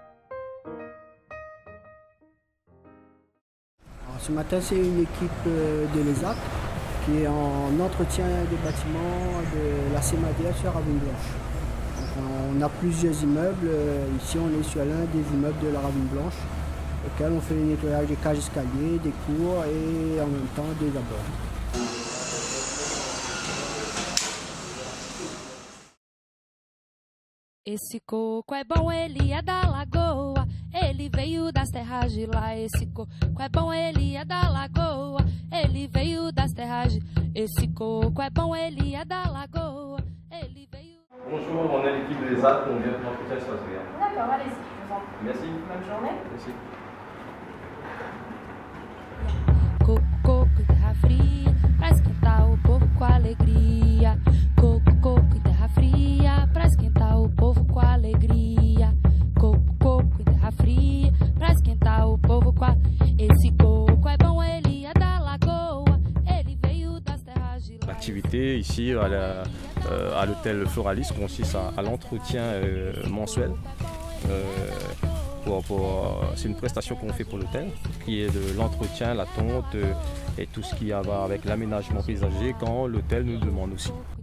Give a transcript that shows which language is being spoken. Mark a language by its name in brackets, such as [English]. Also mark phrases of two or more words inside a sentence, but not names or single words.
[French] Alors, ce matin, c'est une équipe de l'ESAT qui est en entretien des bâtiments de la CMADF sur Ravine Blanche. Donc, on a plusieurs immeubles. Ici, on est sur l'un des immeubles de la Ravine Blanche. auquel on fait le nettoyage des cages escaliers, des cours et en même temps des abords. [Portuguese] Esse coco é bom, ele é da lagoa, ele veio das terras de lá. Esse coco é bom, ele é da lagoa, ele veio das terras de... Esse coco é bom, ele é da lagoa, ele veio... [French] Bonjour, on est l'équipe de l'ESAT, on vient de l'entretien se passe bien. D'accord, allez-y, je vous en prie. Merci. Bonne journée. Merci. [Portuguese] Coco e terra fria, pra esquentar o povo com alegria. Coco e terra fria, pra esquentar o povo com alegria. Coco e terra fria, pra esquentar o povo com Esse coco é bom, ele é da lagoa, ele veio das terras de lá. [French] L'activité ici à l'hôtel Floralis consiste à l'entretien mensuel. C'est une prestation qu'on fait pour l'hôtel, qui est de l'entretien, la tonte et tout ce qui va avec l'aménagement paysager quand l'hôtel nous demande aussi.